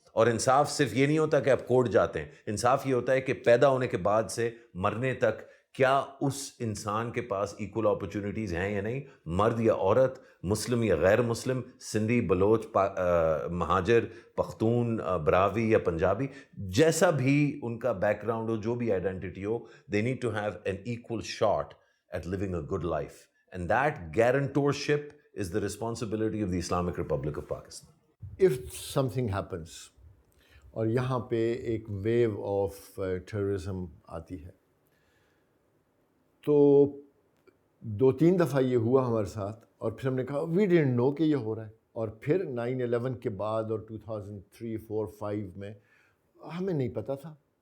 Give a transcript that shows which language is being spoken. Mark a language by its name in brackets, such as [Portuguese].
[Urdu] اور انصاف صرف یہ نہیں ہوتا کہ آپ کورٹ جاتے ہیں, انصاف یہ ہوتا ہے کہ پیدا ہونے کے بعد سے مرنے تک کیا اس انسان کے پاس ایکول اپرچونٹیز ہیں یا نہیں, مرد یا عورت, مسلم یا غیر مسلم, سندھی, بلوچ, مہاجر, پختون, براوی یا پنجابی, جیسا بھی ان کا بیک گراؤنڈ ہو, جو بھی identity ہو, [English] they need to have an equal shot at living a good life. And that guarantorship is the responsibility of the Islamic Republic of Pakistan. If something happens [Urdu] اور یہاں پہ ایک view of terrorism آتی ہے, تو 2-3 دفعہ یہ ہوا ہمارے ساتھ, اور پھر ہم نے کہا [English] we ڈidn't know [Urdu] کہ یہ ہو رہا ہے. اور پھر 9/11 کے بعد اور 2003, 4, 5 میں ہمیں نہیں پتہ تھا.